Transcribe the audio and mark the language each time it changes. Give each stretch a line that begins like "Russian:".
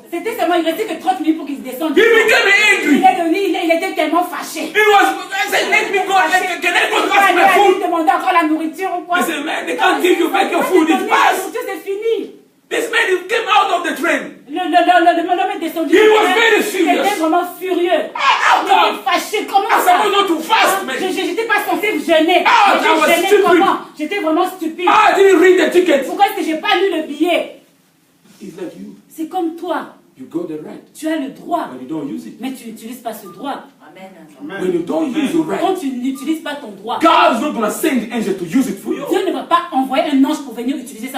French: C'était seulement, il restait que 30 minutes pour qu'il se descende.
English: He became angry.
French: Il était tellement fâché.
English: I said, let me go. Can I go
French: Il
English: pass my
French: allait
English: food?
French: demander encore la nourriture ou quoi?
English: I said, man, they can't give you back your food. It's
French: La
English: past.
French: nourriture, c'est fini.
English: This man he came out of the train.
French: L'homme est descendu.
English: He was very furious.
French: Il était vraiment furieux.
English: Ah,
French: Il était fâché. Comment
English: I
French: ça?
English: supposed not to fast, man.
French: J'étais pas censé jeûner.
English: Ah,
French: Mais
English: that was
French: je jeûnais
English: stupid.
French: comment? J'étais vraiment stupide.
English: I didn't read the ticket.
French: Pourquoi est-ce que j'ai pas lu le billet?
English: It's like you.
French: C'est comme toi.
English: You got the right,
French: Tu as le droit,
English: but you don't use it.
French: mais tu n'utilises pas ce droit.
English: Amen. When you don't use your right,
French: Quand tu n'utilises pas ton droit,
English: God is not going to send the angel to use it for you.
French: Dieu ne va pas envoyer un ange pour venir utiliser ça